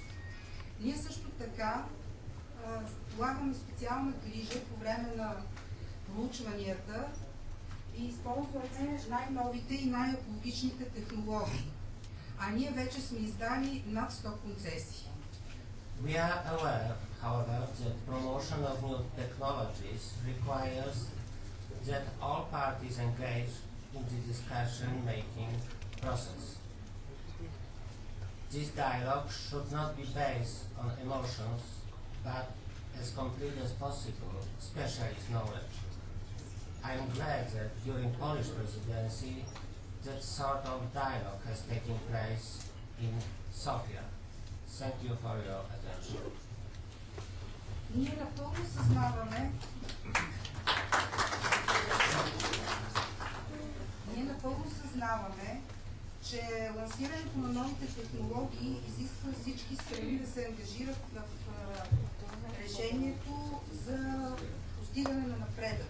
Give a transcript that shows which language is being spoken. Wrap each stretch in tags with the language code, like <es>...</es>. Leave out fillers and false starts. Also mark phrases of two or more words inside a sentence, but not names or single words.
<bg>Ние също така полагаме специална грижа по време на проучванията и използваме най-новите и най-екологичните технологии. А ние вече сме издали над 100 концесии.</bg> <en>We are aware, however, that promotion of new technologies requires that all parties engage in the discussion-making process. This dialogue should not be based on emotions, but as complete as possible, specialist knowledge. I am glad that during Polish presidency, that sort of dialogue has taken place in Sofia. Thank you for your attention.</en> <bg>Ние напълно съзнаваме, че лансирането на новите технологии изисква всички страни да се ангажират в решението за постигане на напредък.</bg>